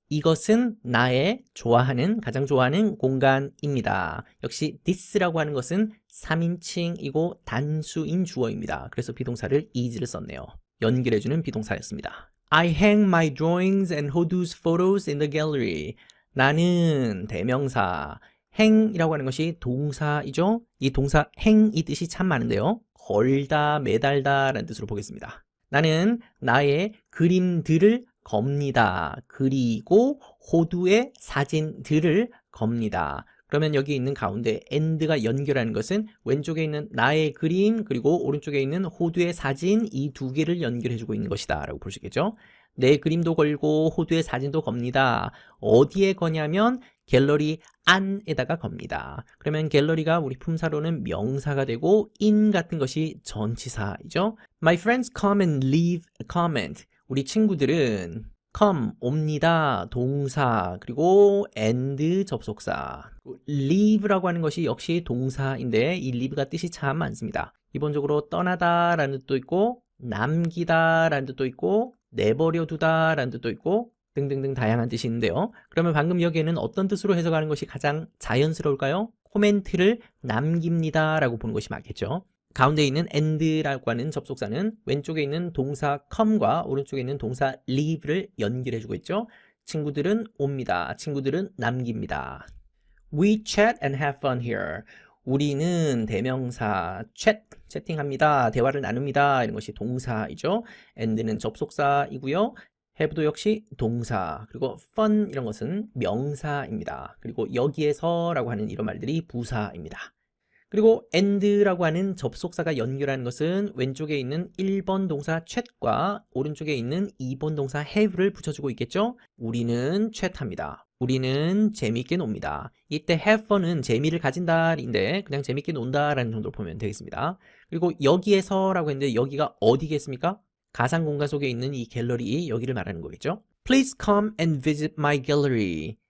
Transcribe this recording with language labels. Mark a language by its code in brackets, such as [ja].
[ko] 이것은 나의 좋아하는, 가장 좋아하는 공간입니다. 역시 this라고 하는 것은 3인칭이고 단수인 주어입니다. 그래서 비동사를 is를 썼네요. 연결해주는 비동사였습니다. [en] I hang my drawings and Hodu's photos in the gallery. [ko] 나는 대명사, hang이라고 하는 것이 동사이죠. 이 동사 hang이 뜻이 참 많은데요. 걸다, 매달다 라는 뜻으로 보겠습니다. 나는 나의 그림들을 겁니다. 그리고 호두의 사진들을 겁니다. 그러면 여기 있는 가운데 and가 연결하는 것은 왼쪽에 있는 나의 그림 그리고 오른쪽에 있는 호두의 사진 이 두 개를 연결해주고 있는 것이다 라고 볼 수 있겠죠. 내 그림도 걸고 호두의 사진도 겁니다. 어디에 거냐면 갤러리 안에다가 겁니다. 그러면 갤러리가 우리 품사로는 명사가 되고 in 같은 것이 전치사이죠. [en] My friends come and leave a comment. [ko] 우리 친구들은 come, 옵니다, 동사, 그리고 and 접속사. leave라고 하는 것이 역시 동사인데 이 leave가 뜻이 참 많습니다. 기본적으로 떠나다 라는 뜻도 있고 남기다 라는 뜻도 있고 내버려 두다 라는 뜻도 있고 등등등 다양한 뜻이 있는데요. 그러면 방금 여기에는 어떤 뜻으로 해석하는 것이 가장 자연스러울까요? 코멘트를 남깁니다 라고 보는 것이 맞겠죠. 가운데 있는 and라고 하는 접속사는 왼쪽에 있는 동사 come과 오른쪽에 있는 동사 leave를 연결해주고 있죠. 친구들은 옵니다. 친구들은 남깁니다. [en] We chat and have fun here. [ko] 우리는 대명사 채팅합니다. 대화를 나눕니다. 이런 것이 동사이죠. and는 접속사이고요. have도 역시 동사, 그리고 fun 이런 것은 명사입니다. 그리고 여기에서라고 하는 이런 말들이 부사입니다. 그리고 and라고 하는 접속사가 연결하는 것은 왼쪽에 있는 1번 동사 chat과 오른쪽에 있는 2번 동사 have를 붙여주고 있겠죠? 우리는 chat합니다. 우리는 재미있게 놉니다. 이때 have fun은 재미를 가진다인데 그냥 재미있게 논다라는 정도로 보면 되겠습니다. 그리고 여기에서라고 했는데 여기가 어디겠습니까? 가상 공간 속에 있는 이 갤러리 여기를 말하는 거겠죠? [en] Please come and visit my gallery.